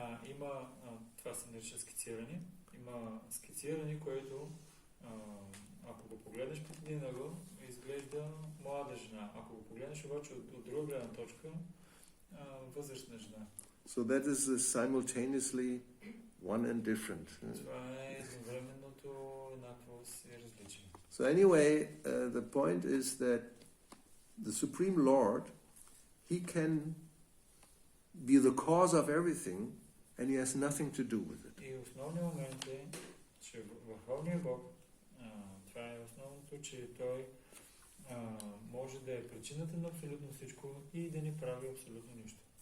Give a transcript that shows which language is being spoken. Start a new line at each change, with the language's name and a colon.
Bulgarian: Има, това се нарича скициране. Има скициране, което ако го погледнеш под един ъгъл, изглежда млада жена. Ако го погледнеш обаче от друга гледна точка, възрастна жена.
English: So that is simultaneously one and different.
Bulgarian: Това е едновременното еднакво си различие.
English: So anyway, the point is that the Supreme Lord, He can be the cause of everything, and He has nothing to do with it.
Bulgarian: И основният момент е, че Върховният Бог, това е основното, че Той може да е причината на абсолютно всичко и да не прави абсолютно нищо.